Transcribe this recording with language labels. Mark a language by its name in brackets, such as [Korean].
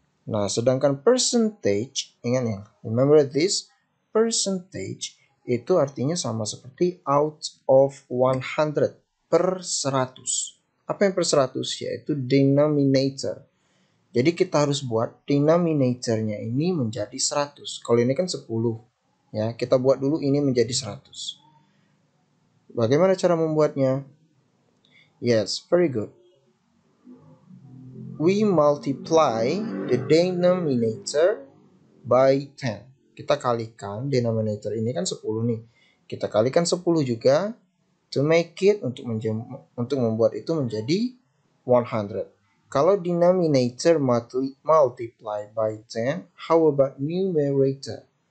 [Indonesian] Nah, sedangkan percentage, ingat ya, remember this, percentage itu artinya sama seperti out of 100, per 100. Apa yang per 100? Yaitu denominator. Jadi kita harus buat denominatornya ini menjadi 100. Kalau ini kan 10. Ya, kita buat dulu ini menjadi 100. Bagaimana cara membuatnya? [English] Yes, very good. We multiply the denominator by 10. [Indonesian] Kita kalikan denominator ini kan 10 nih. Kita kalikan 10 juga to make it, untuk membuat itu menjadi 100. [English] Kalau denominator multiply by 10, how about numerator?